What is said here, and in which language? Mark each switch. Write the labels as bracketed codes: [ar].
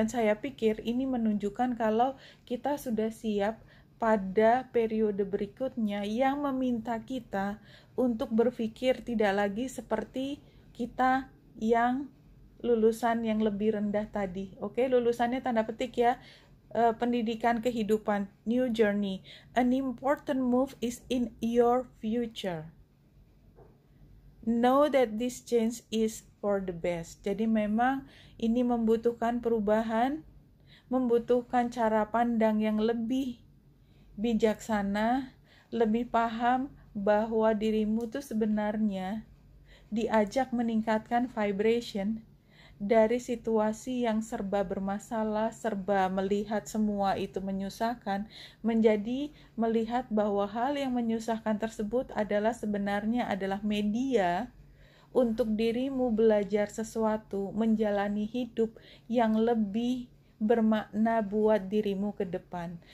[id] Dan saya pikir ini menunjukkan kalau kita sudah siap pada periode berikutnya yang meminta kita untuk berpikir tidak lagi seperti kita yang lulusan yang lebih rendah tadi. Oke, lulusannya tanda petik ya, pendidikan kehidupan, [en] new journey. An important move is in your future. Know that this change is for the best. [id] Jadi memang ini membutuhkan perubahan, membutuhkan cara pandang yang lebih bijaksana, lebih paham bahwa dirimu tuh sebenarnya diajak meningkatkan vibration dari situasi yang serba bermasalah, serba melihat semua itu menyusahkan, menjadi melihat bahwa hal yang menyusahkan tersebut adalah sebenarnya adalah media untuk dirimu belajar sesuatu, menjalani hidup yang lebih bermakna buat dirimu ke depan.